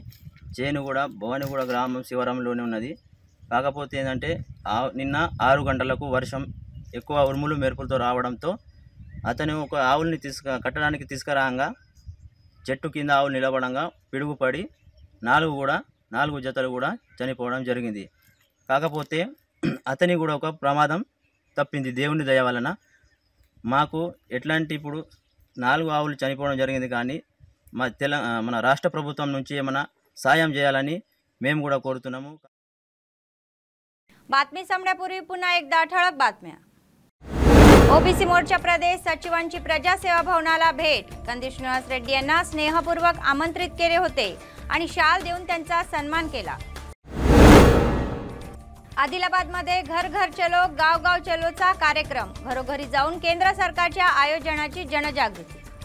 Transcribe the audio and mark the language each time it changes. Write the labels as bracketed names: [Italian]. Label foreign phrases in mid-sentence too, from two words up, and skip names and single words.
[Telugu] చేను కూడా భవానీగూడ గ్రామం శివరంలోనే ఉన్నది। కాకపోతే ఏంటంటే నిన్న 6 గంటలకు వర్షం ఎక్కువ ఉరుములు మెరుపులతో రావడంతో అతను ఒక ఆవుల్ని కట్టడానికి తీసుకురాగా చెట్టు కింద ఆవులు నిలబడంగా పిడుగుపడి 4 జతలు కూడా చనిపోవడం జరిగింది। కాకపోతే అతని కూడా ఒక ప్రమాదం తప్పింది దేవుని దయ వలన। మాకు ఎట్లాంటి ఇప్పుడు 4 ఆవులు చనిపోవడం జరిగింది, కానీ మన రాష్ట్ర ప్రభుత్వం నుంచి ఏమైనా సాయం చేయాలని మేము కూడా కోరుతున్నాము। [Marathi] बातमी संपण्यापूर्वी पुन्हा एकदा ठळक बातम्या। ओबीसी मोर्चा प्रदेश सचिवांची प्रजासेवा भवनाला भेट। कंदी श्रीनिवास रेड्डी यांना स्नेहपूर्वक आमंत्रित केले होते आणि शाल देऊन त्यांचा सन्मान केला। आदिलाबादमध्ये घर घर चलो गाव गाव चलोचा कार्यक्रम, घरोघरी जाऊन केंद्र सरकारच्या आयोजनाची जनजागृती।